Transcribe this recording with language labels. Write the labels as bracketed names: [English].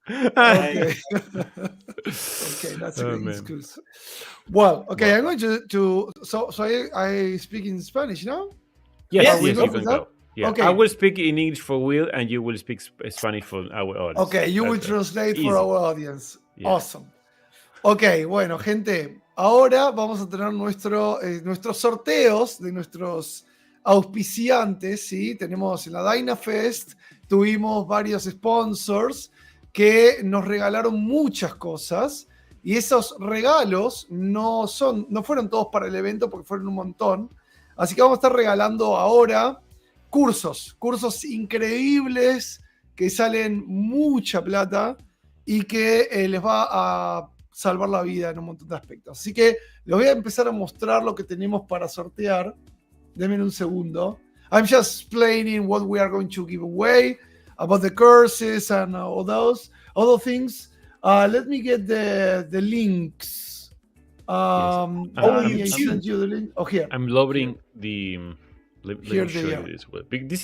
[English] Okay. Okay, that's a great excuse. Well, okay, I'm going to so I speak in Spanish now? Yes, you can go. Yeah. Okay. I will speak in English for Will, and you will speak Spanish for our audience. Okay, you will translate for our audience. Yeah. Awesome. [Spanish] Ok, bueno, gente, ahora vamos a tener nuestros sorteos de nuestros auspiciantes, ¿sí? Tenemos en la Dynafest, tuvimos varios sponsors que nos regalaron muchas cosas y esos regalos no fueron todos para el evento porque fueron un montón. Así que vamos a estar regalando ahora cursos increíbles que salen mucha plata y que les va a salvar la vida en un montón de aspectos. Así que les voy a empezar a mostrar lo que tenemos para sortear. Denme un segundo. [English] I'm just explaining what we are going to give away about the courses and all those other things. Let me get the links. Yes. Send you the link. Oh, here. I'm loading the. Let me show you this.